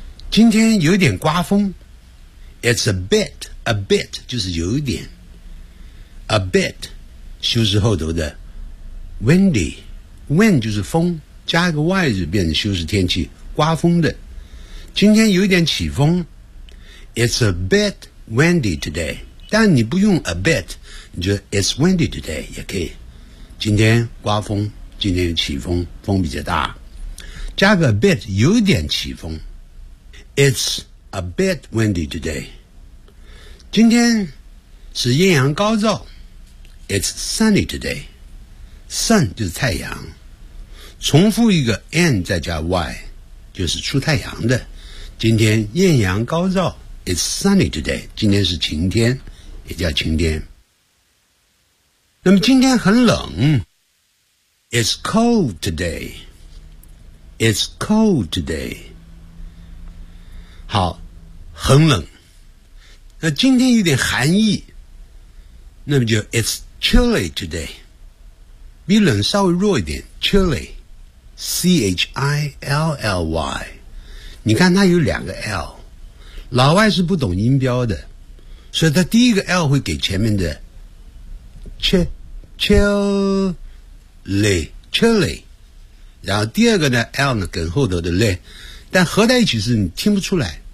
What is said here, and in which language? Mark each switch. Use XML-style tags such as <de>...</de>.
<zh>今天有点刮风， It's a bit 就是有一点， A bit 修饰后头的 windy， wind 就是风，加个 y 就变成修饰天气，刮风的。今天有点起风，</zh> <en>It's a bitwindy today，</en> <zh>但你不用 a bit， 你就</zh> <en>it's windy today</en> <zh>也可以。今天刮风，今天起风，风比较大，加个 a bit 有点起风，</zh> <en>it's a bit windy today。</en> <zh>今天是艳阳高照，</zh> <en>it's sunny today。</en> <zh>sun 就是太阳，重复一个 n 再加 y 就是出太阳的。今天艳阳高照，</zh> <en>It's sunny today，</en> <zh>今天是晴天，也叫晴天。那么今天很冷，</zh> <en>It's cold today， It's cold today。</en> <zh>好，很冷，那今天有点寒意，那么就</zh> <en>It's chilly today，</en> <zh>比冷稍微弱一点， chilly， C-H-I-L-L-Y。你看它有两个 L，老外是不懂音标的，所以他第一个 L 会给前面的 chilly， 然后第二个呢 L 呢跟后头的 le， 但合在一起是你听不出来</zh>